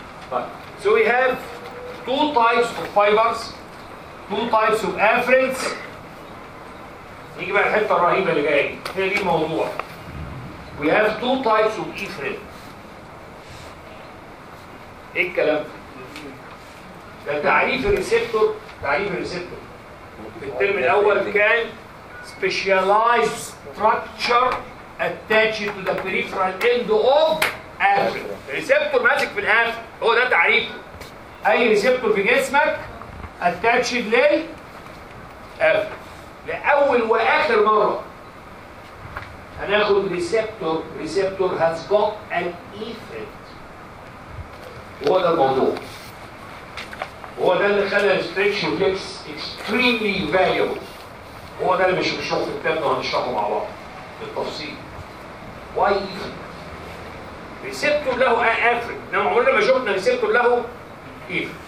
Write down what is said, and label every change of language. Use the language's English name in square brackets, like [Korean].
[Arabic] طيب [English] so we have two types of fibers two types of afferents. [Arabic] نيجي بقى الحته الرهيبه اللي جايه دي هي دي الموضوع. [English] We have two types of efferent. [Arabic] ايه الكلام ده؟ ده تعريف الريسبتور. تعريف الريسبتور في الترم الاول كان [English] specialized structure attached to the peripheral end of afferent. [Arabic] ريسبتور ماسك في الافرنت هو ده تعريفه. اي ريسبتور في جسمك attached لل افرنت. لأول وآخر مرة هناخد ريسبتور. [English] Receptor has got an efferent. [Arabic] هو ده الموضوع. هو ده اللي خلى الستريتش ريفلكس اكستريملي فاليبل. هو ده اللي مش بنشوفه في الكتاب وهنشرحه مع بعض بالتفصيل. واي ريسبتور له افرنت انما عمرنا ما شفنا ريسبتور له افرنت.